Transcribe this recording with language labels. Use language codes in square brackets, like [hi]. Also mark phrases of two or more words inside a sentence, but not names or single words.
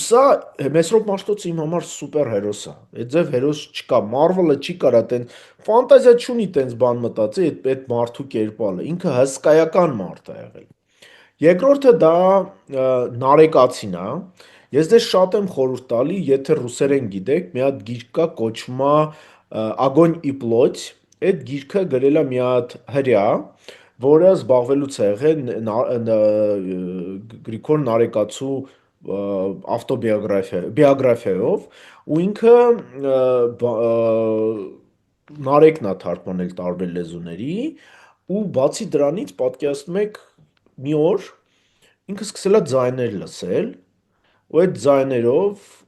[hy] սա Մեսրոպ Մաշտոցը իմ համար սուպեր հերոս է։ Այդ ձև հերոս չկա, Marvel-ը չի կարա տենց ֆանտազիա չունի տենց բան մտածի այդ մարդու կերպալը։ Ինքը հսկայական մարդ է եղել։ Երկրորդը դա Նարեկացին է։ Ես ձեզ շատ եմ խորհուրդ տալի, եթե ռուսերեն գիտեք, մի հատ գիրք կա, կոչվում է Огонь и плоть։ Այդ գիրքը գրել է մի հատ հրյա, որը զբաղվելուց է եղել Գրիգոր Նարեկացու բիոգրաֆիայով ու ինքը նարեկն է թարգմանել տարբեր լեզուների ու բացի դրանից պատկերացնում եք մի օր ինքը սկսել է ձայներ լսել ու այդ ձայներով